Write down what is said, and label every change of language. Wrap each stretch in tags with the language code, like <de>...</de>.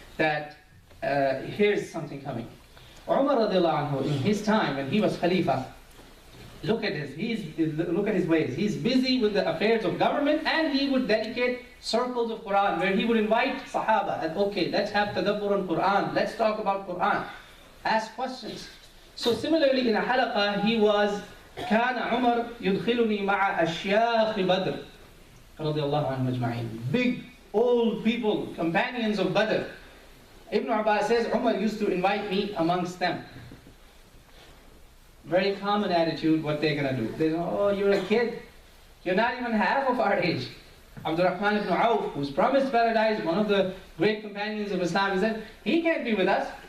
<en>That here's something coming. Umar radiallahu anhu, in his time when he was Khalifa, look at his ways. He's busy with the affairs of government, and he would dedicate circles of Quran where he would invite Sahaba and, okay, let's have tadabbur on Quran, let's talk about Quran, ask questions. So similarly in a halaqah, he was</en> <ar>كان عمر يدخلني مع أشياخ بدر رضي الله عنهم أجمعين.</ar> <en>Big old people, companions of Badr. Ibn Abbas says Umar used to invite me amongst them. Very common attitude, what they're going to do. They say, oh, you're a kid. You're not even half of our age. Abdurrahman ibn Auf, who's promised paradise, one of the great companions of Islam, he said, he can't be with us.</en>